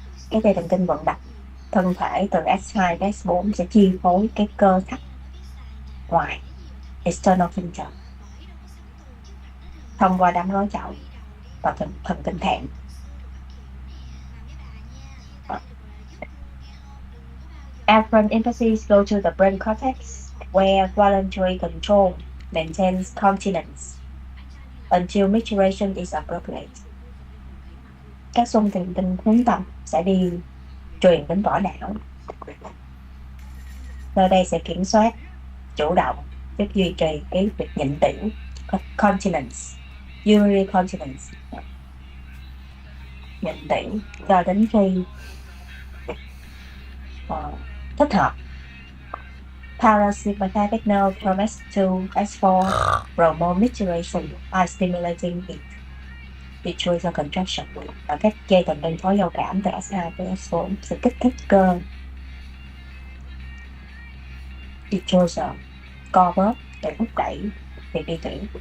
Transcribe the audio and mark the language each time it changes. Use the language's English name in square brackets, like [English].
[Vietnamese] Cái dây thần kinh vận động thân thể từ S2 đến S4 sẽ chi phối cái cơ thắt ngoài external sphincter thông qua đám gói chậu và thần kinh thẹn. [English] Afferent impulses go to the brain cortex, where voluntary control maintains continence until micturition is appropriate. [Vietnamese] Các xung thần kinh hướng tâm sẽ đi truyền đến vỏ não. Nơi đây sẽ kiểm soát, chủ động, giúp duy trì cái việc nhịn tiểu, [English] continence, urinary continence, [Vietnamese] nhịn tiểu cho đến khi thích hợp. [English] Parasympathetic nerve from S2, S4 promote micturition by stimulating it, detrusor contraction. [Vietnamese] Và các dây thần kinh phối giao cảm từ S2 tới S4 sẽ kích thích cơ detrusor co bóp để thúc đẩy việc đi tiểu.